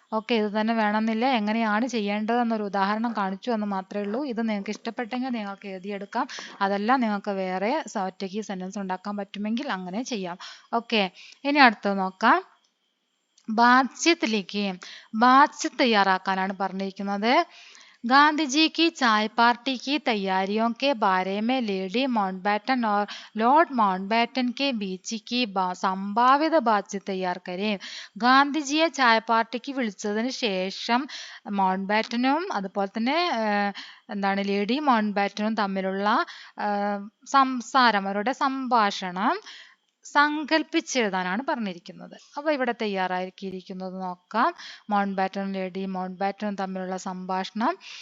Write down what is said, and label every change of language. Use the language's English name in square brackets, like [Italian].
[Malayalam] Okay, ഇത് തന്നെ വേണമെന്നില്ല, എങ്ങനെയാണ് ചെയ്യേണ്ടത് എന്നൊരു ഉദാഹരണം കാണിച്ചു എന്ന് മാത്രമേ ഉള്ളൂ. ഇത് നിങ്ങൾക്ക് ഇഷ്ടപ്പെട്ടെങ്കിൽ നിങ്ങൾക്ക് എഴുതിയെടുക്കാം, അതല്ല നിങ്ങൾക്ക് വേറെ ഒറ്റയ്ക്ക് സെന്റൻസ് ഉണ്ടാക്കാൻ പറ്റുമെങ്കിൽ അങ്ങനെ ചെയ്യാം. ഓക്കെ, ഇനി അടുത്തത് നോക്കാം. [Hindi] ബാത്ചീത്ത് ലിഖിയും, [Malayalam] ബാത്ചീത്ത് തയ്യാറാക്കാനാണ് പറഞ്ഞിരിക്കുന്നത്. [Hindi] गांधी जी की चाय पार्टी की तैयारियों के बारे में लेडी माउंटबेटन और लॉर्ड माउंटबेटन के बीच की संभावित बातचीत तैयार करें. [Malayalam] ഗാന്ധിജിയെ ചായ പാർട്ടിക്ക് വിളിച്ചതിന് ശേഷം മൗണ്ട് ബാറ്റനും അതുപോലെ തന്നെ എന്താണ് ലേഡി മൗണ്ട് ബാറ്റനും തമ്മിലുള്ള സംസാരം, അവരുടെ സംഭാഷണം സങ്കല്പിച്ചെഴുതാനാണ് പറഞ്ഞിരിക്കുന്നത്. അപ്പൊ ഇവിടെ തയ്യാറാക്കിയിരിക്കുന്നത് നോക്കാം. മൗണ്ട് ബാറ്റനും ലേഡി മൗണ്ട് ബാറ്റനും തമ്മിലുള്ള സംഭാഷണം.